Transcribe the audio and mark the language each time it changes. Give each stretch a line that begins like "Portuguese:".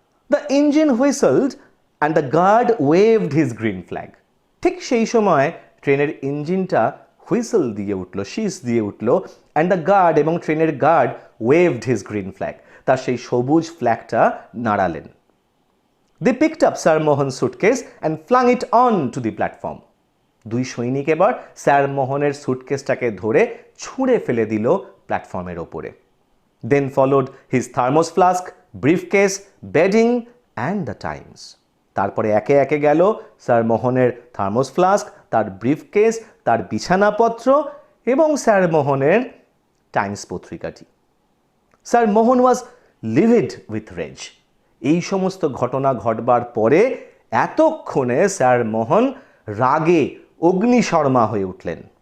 English: The engine whistled and the guard waved his green flag.
Bangla: ঠিক সেই সময় ট্রেনের ইঞ্জিনটা হুইসেল দিয়ে উঠল, শীষ দিয়ে উঠল,
English: and the guard
Bangla: এবং ট্রেনের guard
English: waved his green flag,
Bangla: তার সেই সবুজ ফ্ল্যাগটা নাড়ালেন।
English: They picked up Sir Mohan's suitcase and flung it on to the platform.
Bangla: দুই সৈনিক এবার স্যার মোহনের সুটকেসটাকে ধরে ছুঁড়ে ফেলে দিল প্ল্যাটফর্মের ওপরে।
English: Then followed his thermos flask, briefcase, bedding and the Times.
Bangla: তারপরে একে একে গেল স্যার মোহনের থার্মোস ফ্লাস্ক, তার ব্রিফকেস, তার বিছানাপত্র এবং স্যার মোহনের টাইমস পত্রিকাটি।
English: Sir Mohan was livid with rage.
Bangla: এই সমস্ত ঘটনা ঘটবার পরে এতক্ষণে স্যার মোহন রাগে অগ্নিশর্মা হয়ে উঠলেন।